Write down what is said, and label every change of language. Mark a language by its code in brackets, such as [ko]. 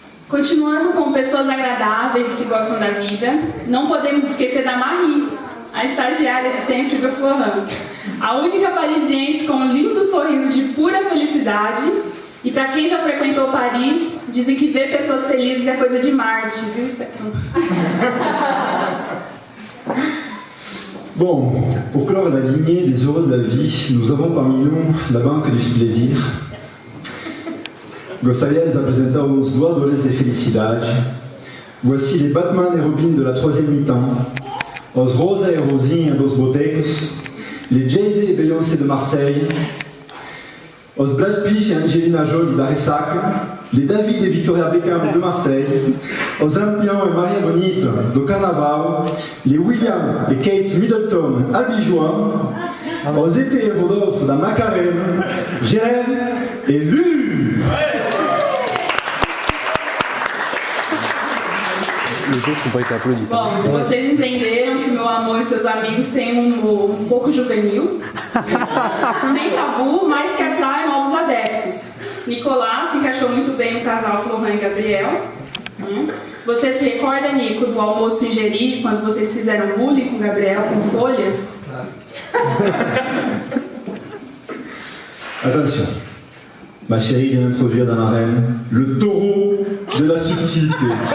[pt] Continuando com pessoas agradáveis e que gostam da vida, não podemos esquecer da Marie, a estagiária de sempre do Florent. A única parisiense com um lindo sorriso de pura felicidade. E para quem já frequentou Paris, dizem que ver pessoas felizes é coisa de Marte, viu, Stefan? [fr] Bon, pour clore la lignée des heureux de la vie, nous avons parmi nous la banque du plaisir. [pt] Gostaria de apresentar os doadores de felicidade. [fr] Voici les Batman et Robin de la troisième mi-temps, os Rosa et Rosinha [pt] dos Botecos, [fr] les Jay-Z et Beyoncé de Marseille, os Brad Pitt et Angelina Jolie [pt] da Ressaca, [fr] les David et Victoria Beckham de Marseille, os Lampion et Maria Bonita [pt] do Carnaval, [fr] les William et Kate Middleton Albigeois, os Été et Rodolphe [pt] da Macarena, [fr] Jérém et Lu. Os outros não podem estar applaudis. [pt] Bom, vocês entenderam que o meu amor e seus amigos têm um humor um pouco juvenil, sem tabu, mas que atrai novos adeptos. Nicolás se encaixou muito bem no casal Florent e Gabriel. Você se recorda, Nico, do almoço em Jeri, quando vocês fizeram bullying com Gabriel com folhas? [fr] Attention, ma chérie vient d'introduire dans l'arène le taureau de la subtilité.